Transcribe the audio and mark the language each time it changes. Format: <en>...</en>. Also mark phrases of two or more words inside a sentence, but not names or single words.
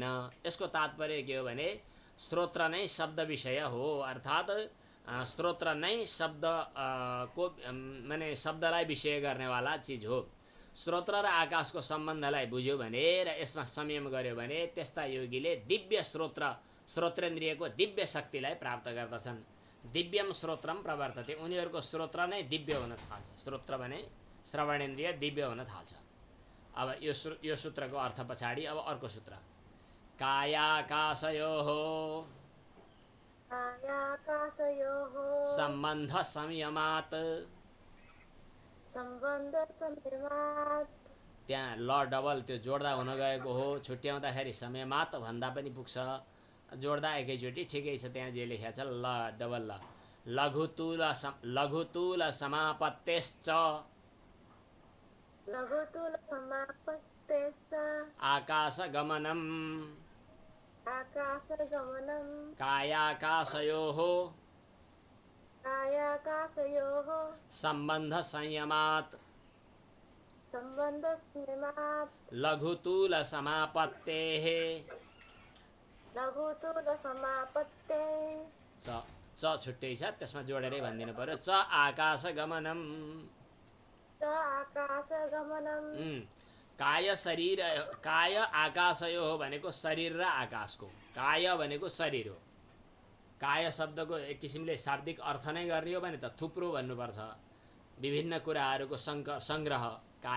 <ne>यसको तात्पर्य के हो भने स्रोत्र नै शब्द विषय हो, अर्थात् स्रोत्र नै शब्द को माने शब्दलाई विषय गर्नेवाला चिज हो। स्रोत्र र आकाशको सम्बन्धलाई बुझ्यो भने र यसमा संयम गर्यो भने त्यस्ता योगीले दिव्य श्रोत्रेन्द्रियको दिव्य शक्तिलाई प्राप्त गर्दछन्।</ne> <sa>दिव्यम श्रोत्रम प्रवर्तते,</sa> <ne>उनीहरूको श्रोत्र नै दिव्य हुन थाल्छ। श्रोत्र भने श्रवणेन्द्रिय दिव्य हुन थाल्छ। अब यो सूत्रको अर्थ पछाडि अब अर्को सूत्र,</ne> <sa>कायाकाशयोः सम्बन्ध संयमात्।</sa> <ne>त्यहाँ ल डबल त्यो जोड्दा हुन गएको हो, छुट्याउँदाखेरि संयमात् भन्दा पनि पुग्छ, जोड्दा एकैचोटि ठिकै छ। त्यहाँ जे लेखेको छ ल डबल ल,</ne> <sa>लघुतूल समापत्तेश्च आकाशगमनम् कायाकाशयोः सम्बन्ध संयमात् लघुतूल समापत्तेः च</sa> <ne>छुट्टै छ, त्यसमा जोडेरै भनिदिनु पर्यो।</ne> <sa>च आकाशगमनम्,</sa> <ne>काय आकाशयो हो भनेको शरीर र आकाशको, काय भनेको शरीर हो। काय शब्दको एक किसिमले शाब्दिक अर्थ नै गर्ने हो भने त थुप्रो भन्नुपर्छ, विभिन्न कुराहरूको सङ्ग्रह काय।</ne>